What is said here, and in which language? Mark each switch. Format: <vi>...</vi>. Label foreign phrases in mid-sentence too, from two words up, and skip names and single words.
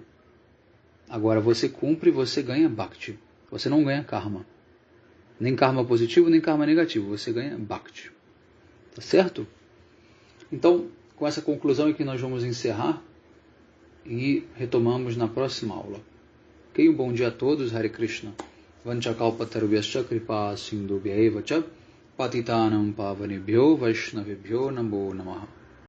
<pt>Agora você cumpre e você ganha bhakti. Você não ganha karma. Nem karma positivo, nem karma negativo. Você ganha bhakti. Tá certo? Então, com essa conclusão é que nós vamos encerrar e retomamos na próxima aula. Ok? Um bom dia a todos. Hare Krishna.</pt> <sa>वाञ्छाकल्पतरुभ्यश्च कृपासिन्धुभ्य एव च पतितानां पावनेभ्यो वैष्णवेभ्यो नमो नमः.</sa>